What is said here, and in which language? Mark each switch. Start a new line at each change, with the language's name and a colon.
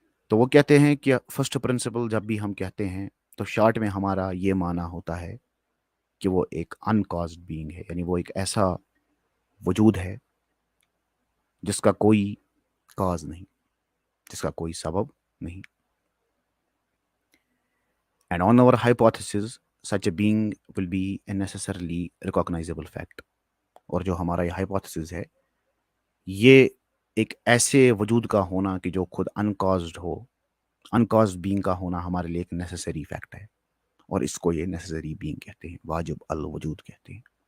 Urdu: تو وہ کہتے ہیں کہ فرسٹ پرنسپل جب بھی ہم کہتے ہیں تو شارٹ میں ہمارا یہ معنی ہوتا ہے کہ وہ ایک انکازڈ بینگ ہے, یعنی وہ ایک ایسا وجود ہے جس کا کوئی کاز نہیں, جس کا کوئی سبب نہیں.
English: And on our hypothesis, such a being will be a necessarily recognizable fact.
Urdu: اور جو ہمارا یہ hypothesis ہے یہ ایک ایسے وجود کا ہونا کہ جو خود uncaused ہو, uncaused being کا ہونا ہمارے لیے ایک necessary fact ہے, اور اس کو یہ necessary being کہتے ہیں, واجب الوجود کہتے ہیں.